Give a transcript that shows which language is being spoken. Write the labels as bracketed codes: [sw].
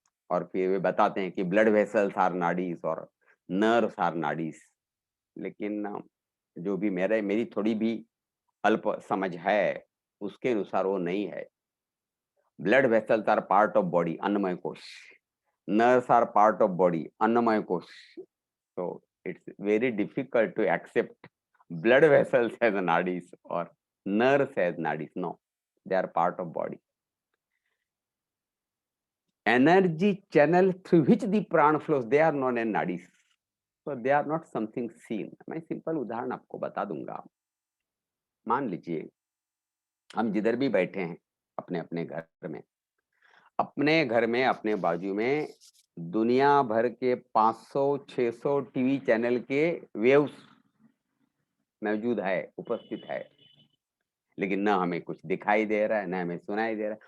[hi] और फिर वे बताते हैं कि [en] blood vessels are nadis [hi] और [en] Nerves are nadis. [hi] लेकिन जो भी मेरी थोड़ी भी अल्प समझ है उसके अनुसार वो नहीं है। [en] Blood vessels are part of body, annamaya kosha. Nerves are part of body, annamaya kosha. So it's very difficult to accept blood vessels as nadis or nerves as nadis. No, they are part of body. Energy channel through which the prana flows, they are known as nadis. So they are not something seen. [hi] मैं simple उदाहरण आपको बता दूंगा। मान लीजिए हम जिधर भी बैठे हैं अपने अपने घर में, अपने घर में अपने बाजू में दुनिया भर के 500-600 टीवी चैनल के वेव्स मौजूद है, उपस्थित है, लेकिन ना हमें कुछ दिखाई दे रहा है ना हमें सुनाई दे रहा है।